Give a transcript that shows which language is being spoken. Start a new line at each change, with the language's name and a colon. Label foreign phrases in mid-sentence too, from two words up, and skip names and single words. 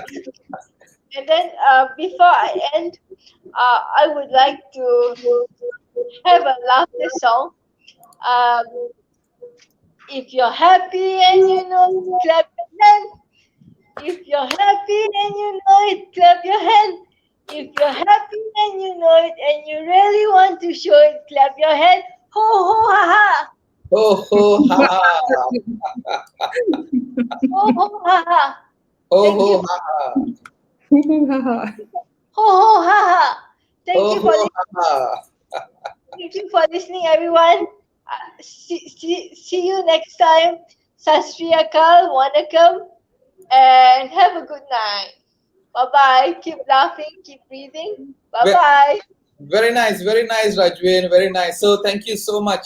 English: And then before I end, I would like to have a laughter song. Um, if you're happy and you know it, clap your hand. If you're happy and you know it, clap your hand. If you're happy and you know it and you really want to show it, clap your hand. Ho ho ha ha. Ho ho ha ha. Ho ho ha ha. Ho Thank ho you. ha ha. Ho ho ha ha. Ho Thank you ho for ha ha. thank you for listening, everyone. See you next time.
Punjabi: Sastri Akal,
English: Wanakam, and have a good night. Bye bye. Keep laughing, keep breathing. Bye Ve- bye. Very nice, Rajwin. Very nice. So thank you so much.